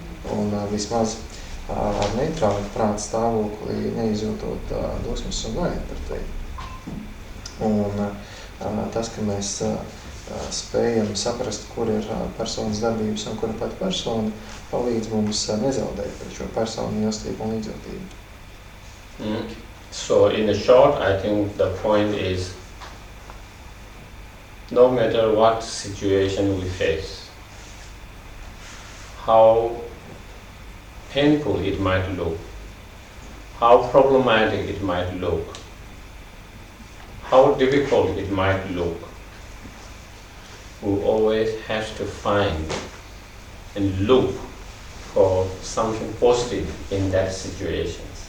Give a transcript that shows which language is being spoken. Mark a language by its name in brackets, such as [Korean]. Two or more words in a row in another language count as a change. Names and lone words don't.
[Latvian] Un vismaz ar neitrālu prāta stāvokli, neizjūtot dusmas un vaidu pret viņu. Un tas, ka mēs spējam saprast, kur ir personas darbības un kur ir pati persona, palīdz mums nezaudēt pret šo personu mīlestību un līdzjūtību. [English] So in the short, I think the point is, no matter what situation we face, how painful it might look, how problematic it might look, how difficult it might look, we always have to find and look for something positive in that situation.